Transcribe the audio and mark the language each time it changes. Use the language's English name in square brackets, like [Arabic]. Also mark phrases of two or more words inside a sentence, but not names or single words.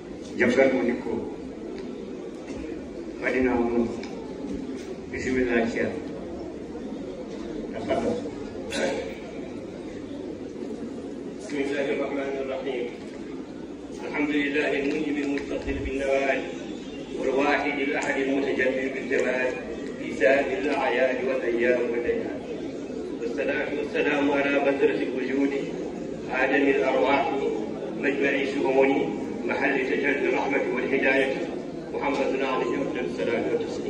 [Fula] jabgal woni ko waɗina on bisimillah ceerno tafadal. [Arabic] بسم الله الرحمن الرحيم. الحمد لله المنجم المتصل بالنوال والواحد الاحد المتجلي بالجمال في سائر الاعياد والايام والليالي، والصلاه والسلام على بذره الوجود عالم الارواح مجمع الشؤون محل تجلي الرحمه والهدايه محمد عليه افضل الصلاه والتسليم.